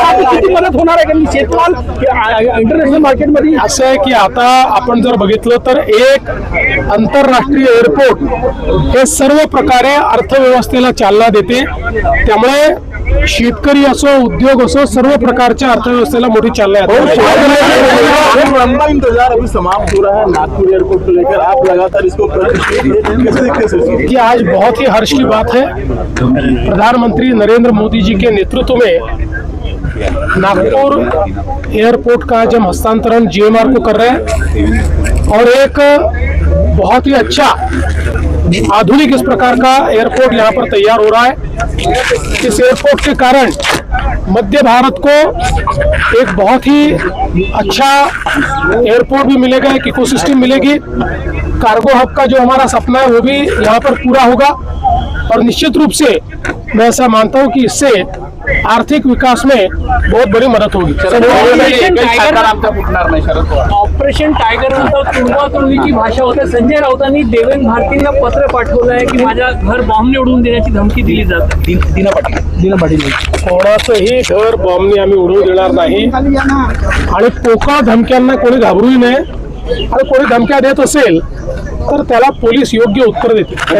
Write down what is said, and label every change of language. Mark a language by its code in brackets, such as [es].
[mr] किती मदत होणार आहे इंटरनॅशनल मार्केटमध्ये? असं आहे की आता आपण जर बघितलं तर एक आंतरराष्ट्रीय एअरपोर्ट हे सर्व प्रकारे अर्थव्यवस्थेला चालना देते, त्यामुळे शेतकरी असो उद्योग असो सर्व प्रकारच्या अर्थव्यवस्थेला मोठी चालना [hi] लंबा इंतजार अभी समाप्त हो रहा है नागपुर एयरपोर्ट को लेकर, आप लगातार इसको कैसे देखते हैं? कि आज बहुत ही हर्ष की बात है, प्रधानमंत्री नरेंद्र मोदी जी के नेतृत्व में नागपुर एयरपोर्ट का जब हस्तांतरण GMR को कर रहे हैं और एक बहुत ही अच्छा आधुनिक इस प्रकार का एयरपोर्ट यहाँ पर तैयार हो रहा है। इस एयरपोर्ट के कारण मध्य भारत को एक बहुत ही अच्छा एयरपोर्ट भी मिलेगा, एक इकोसिस्टम मिलेगी। कार्गो हब का जो हमारा सपना है वो भी यहाँ पर पूरा होगा और निश्चित रूप से मैं ऐसा मानता हूँ कि इससे आर्थिक विकास में बहुत बड़ी मदत होगी। [mr] ऑपरेशन टायगर नंतर तुडवातुडवीची भाषा होते। संजय राऊतांनी देवेंद्र भारतींना पत्र पाठवलं आहे की माझ्या घर बॉम्बने उडवून देण्याची धमकी दिली जाते। दीना पाटील कोणाचंही घर बॉम्बने आम्ही उडवू देणार नाही आणि पोकळ धमक्यांना कोणी घाबरूही नये आणि कोणी धमक्या देत असेल तर त्याला पोलीस योग्य उत्तर देतील।